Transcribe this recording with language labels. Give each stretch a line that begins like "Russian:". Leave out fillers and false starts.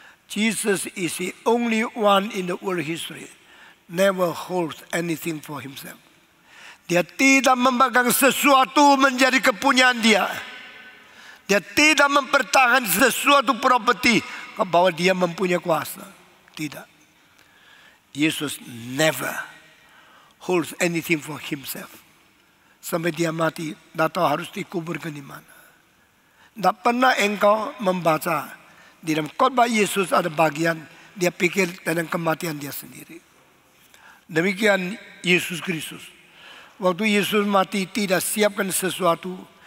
English: Jesus is the only one in the world history never holds anything for himself.
Indonesian: Dia tidak memegang sesuatu menjadi kepunyaan dia. Dia tidak mempertahankan sesuatu properti bahwa dia mempunyai kuasa. Tidak.
English: Yesus never holds anything for himself.
Indonesian: Sampai dia mati, tidak tahu harus dikuburkan di mana. Tidak pernah engkau membaca di dalam khotbah Yesus ada bagian dia pikir tentang kematian dia sendiri. Demikian Yesus Kristus. Waktu Yesus mati tidak siapkan sesuatu.